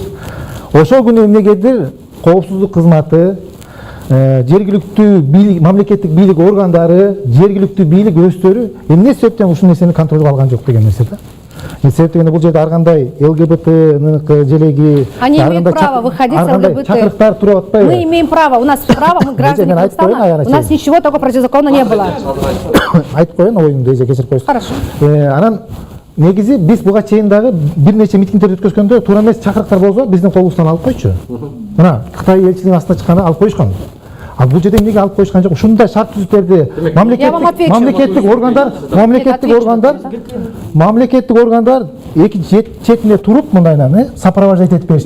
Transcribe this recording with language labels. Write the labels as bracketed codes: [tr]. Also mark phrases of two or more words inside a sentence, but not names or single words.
[ky] Ошол күнү эмнегедир коопсуздук кызматы, жергиликтүү бийлик, мамлекеттик бийлик органдары, жергиликтүү бийлик өздөрү эмне себептен ушул нерсени контролго алган жок деген нерсе да. Себеп дегенде бул жерде ар кандай ЛГБТ желеги, [ru] Они имеют право выходить с ЛГБТ. [ky] Чакырыктар туруп атпайбы? [ru] Мы имеем право, у нас право, мы граждане Казахстана, у нас ничего такого противозаконного не было. [ky] Айтып коеюн, оюмду эже кечирип коесуз. [ru] Хорошо. [ky] Анан негизи биз буга чейин дагы бир нече митингдерди өткөзгөндө туура эмес чакырыктар болсо биздин колубуздан алып койчу. Мына Кытай элчилигинин астына чыкканда алып коюшкан. А бул жерде эмнеге алып коюшкан жок? Ушундай шарт түзүптөрдү мамлекеттик органдар эки четинде туруп мындайынан сопровождать этип беришти.